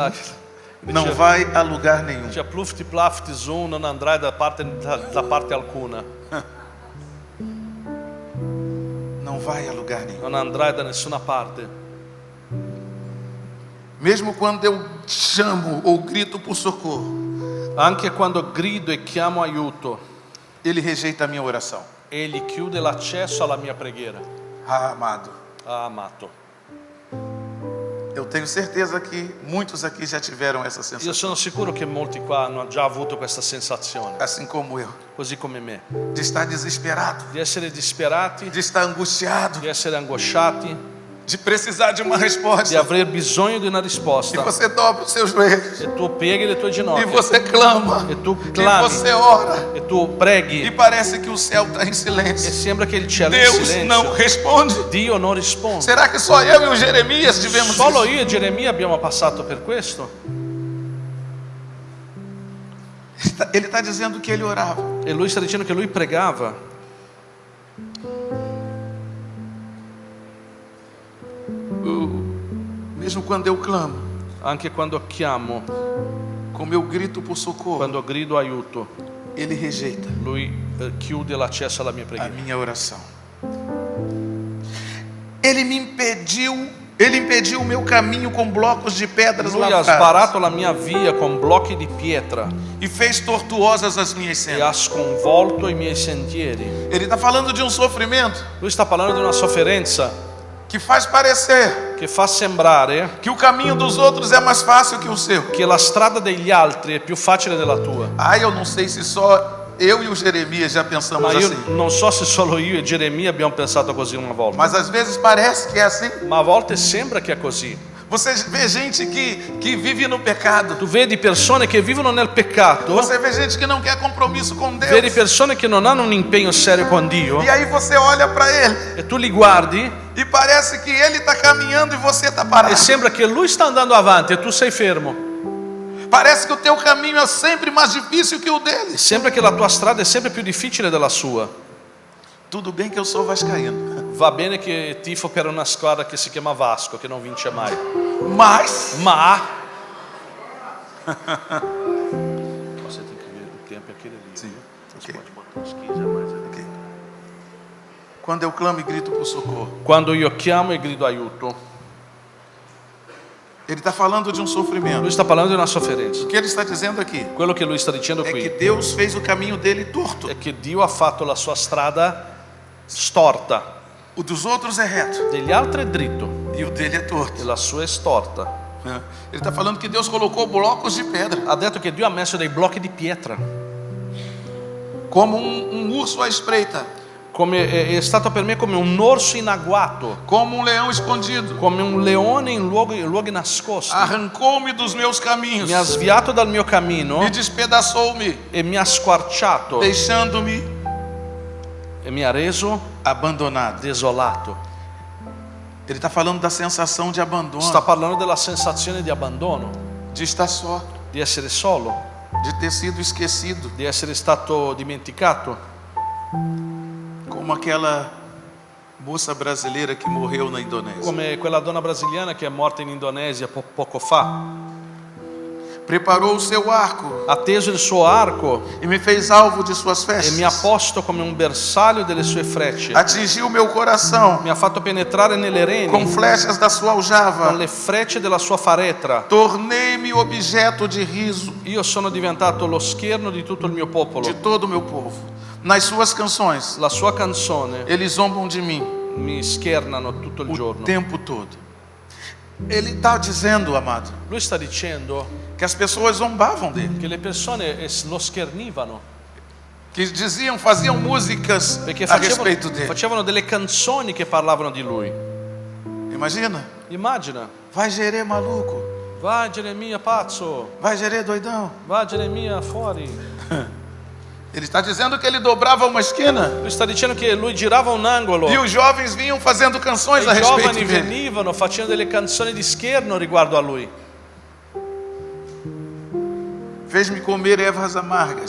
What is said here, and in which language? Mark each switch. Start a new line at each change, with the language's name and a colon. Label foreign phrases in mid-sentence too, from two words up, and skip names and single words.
Portuguese: Ah, não vai a lugar nenhum.
Italian: Dice plufti plafti zoom, non andrai da parte alcuna,
Portuguese: Não vai a lugar nenhum.
Italian: non andrai da nessuna parte.
Portuguese: Mesmo quando eu chamo ou grito por socorro,
Italian: Anche quando grido e chiamo aiuto,
Portuguese: ele rejeita a minha oração.
Italian: egli chiude l'accesso alla mia preghiera.
Portuguese: Ah, amado,
Italian: Ah, amato.
Portuguese: eu tenho certeza que muitos aqui já tiveram essa
Italian: Io
Portuguese: sensação,
Italian: sono sicuro che molti qua hanno già avuto questa sensazione,
Portuguese: assim como eu,
Italian: così come me,
Portuguese: de estar desesperado,
Italian: di essere disperati,
Portuguese: de estar angustiado,
Italian: di essere angosciati,
Portuguese: de precisar de uma
Italian: di
Portuguese: resposta.
Italian: aver bisogno di una
Portuguese: E
Italian: risposta.
Portuguese: você dobra os seus joelhos,
Italian: E tu pieghi le tue
Portuguese: e
Italian: ginocchia,
Portuguese: você clama,
Italian: e tu
Portuguese: e
Italian: clami,
Portuguese: você ora,
Italian: e tu
Portuguese: e
Italian: preghi,
Portuguese: parece que o céu está em
Italian: e
Portuguese: silêncio.
Italian: sembra che il cielo è in
Portuguese: Deus não
Italian: silenzio.
Portuguese: responde.
Italian: Dio non risponde.
Portuguese: Será que só eu e o Jeremias tivemos
Italian: Solo
Portuguese: isso?
Italian: io e Geremia abbiamo passato per questo.
Portuguese: Ele está dizendo que ele orava.
Italian: E lui sta dicendo che lui pregava.
Portuguese: Mesmo quando eu clamo,
Italian: Anche quando chiamo,
Portuguese: como eu grito por socorro,
Italian: quando grido aiuto,
Portuguese: ele rejeita
Italian: lui chiude l'accesso alla mia
Portuguese: a
Italian: preghiera.
Portuguese: minha oração. Ele impediu o meu caminho com blocos de pedras
Italian: Lui ha
Portuguese: lavradas
Italian: sbarato la mia via con blocchi di pietra
Portuguese: e fez tortuosas as minhas
Italian: e ha
Portuguese: sendas.
Italian: sconvolto i miei sentieri.
Portuguese: Ele está falando de um sofrimento
Italian: Lui sta parlando di una sofferenza
Portuguese: que faz parecer
Italian: che fa sembrare
Portuguese: que o caminho dos outros é mais fácil que o seu.
Italian: che la strada degli altri è più facile della tua.
Portuguese: Eu não sei se só eu e o Jeremias já pensamos
Italian: Ma io
Portuguese: assim,
Italian: non so se solo io e Geremia abbiamo pensato così una volta,
Portuguese: mas às vezes parece que é assim.
Italian: ma a volte sembra che è così.
Portuguese: Você vê gente que vive no pecado.
Italian: Tu vedi persone che vivono nel peccato,
Portuguese: Você vê gente que não quer compromisso com
Italian: vedi
Portuguese: Deus.
Italian: persone che non hanno un impegno serio con Dio
Portuguese: E aí você olha para ele
Italian: e tu li guardi
Portuguese: e parece que ele está caminhando e você está parado.
Italian: e sembra che lui sta andando avanti e tu sei fermo.
Portuguese: Parece que o teu caminho é sempre mais difícil que o dele.
Italian: Sembra che la tua strada è sempre più difficile della sua.
Portuguese: Tudo bem que eu sou vascaíno,
Italian: Va bene che tifo per una squadra che si chiama Vasco, che non vince mai,
Portuguese: mas ma você tem que ver o tempo é aquele ali. Sim, Você ok. pode botar uns 15 a mais ali. Ok. Quando eu clamo e grito por socorro,
Italian: Quando io chiamo e grido aiuto,
Portuguese: ele está falando de um
Italian: lui
Portuguese: sofrimento.
Italian: sta parlando di una sofferenza.
Portuguese: O que ele está dizendo aqui
Italian: Quello che lui sta dicendo
Portuguese: é que
Italian: qui
Portuguese: Deus fez o caminho dele torto.
Italian: è che Dio ha fatto la sua strada storta,
Portuguese: O dos outros é reto
Italian: degli altri è dritto
Portuguese: e o dele é
Italian: e
Portuguese: torto.
Italian: la sua è storta.
Portuguese: Ele está falando que Deus colocou blocos de pedra,
Italian: Ha detto che Dio ha messo dei blocchi di pietra,
Portuguese: como urso à espreita,
Italian: come è stato per me come un orso in agguato,
Portuguese: como um leão escondido.
Italian: come un leone in luoghi nascosti.
Portuguese: Arrancou-me dos meus caminhos
Italian: Mi ha sviato dal mio cammino
Portuguese: e despedaçou-me,
Italian: e mi ha squarciato
Portuguese: deixando-me
Italian: e mi ha reso
Portuguese: abandonado.
Italian: desolato.
Portuguese: Ele está falando da sensação de abandono,
Italian: Sta parlando della sensazione di abbandono,
Portuguese: de estar só,
Italian: di essere solo,
Portuguese: de ter sido esquecido,
Italian: di essere stato dimenticato,
Portuguese: como aquela moça brasileira que morreu na Indonésia.
Italian: come quella donna brasiliana che è morta in Indonesia poco fa.
Portuguese: Preparou o seu arco
Italian: Ha teso il suo arco
Portuguese: e me fez alvo de suas
Italian: e mi ha
Portuguese: festas.
Italian: posto come un bersaglio delle sue frecce.
Portuguese: Atingiu meu coração
Italian: Mi ha fatto penetrare nelle
Portuguese: com
Italian: reni
Portuguese: flechas da sua
Italian: con
Portuguese: aljava.
Italian: le frecce della sua faretra.
Portuguese: Tornei-me objeto de riso
Italian: Io sono diventato lo scherno di tutto il mio popolo.
Portuguese: de todo o meu povo. Nas suas canções,
Italian: La sua canzone
Portuguese: eles zombam de mim
Italian: mi schernano tutto il
Portuguese: o
Italian: giorno.
Portuguese: tempo todo. Ele está dizendo, amado,
Italian: Lui sta dicendo
Portuguese: que as pessoas zombavam dele,
Italian: che le persone lo schernivano
Portuguese: que faziam músicas
Italian: perché
Portuguese: a respeito dele.
Italian: facevano delle canzoni che parlavano di lui.
Portuguese: Imagina,
Italian: Immagina,
Portuguese: vai Gerê maluco,
Italian: vai Geremia pazzo,
Portuguese: vai Gerê doidão.
Italian: vai Geremia fuori.
Portuguese: Ele está dizendo que ele dobrava uma esquina
Italian: Lui sta dicendo che lui girava un angolo
Portuguese: e
Italian: e
Portuguese: os jovens vinham fazendo canções a
Italian: i
Portuguese: respeito
Italian: giovani
Portuguese: dele.
Italian: venivano facendo delle canzoni di scherno riguardo a lui.
Portuguese: Fez-me comer ervas amargas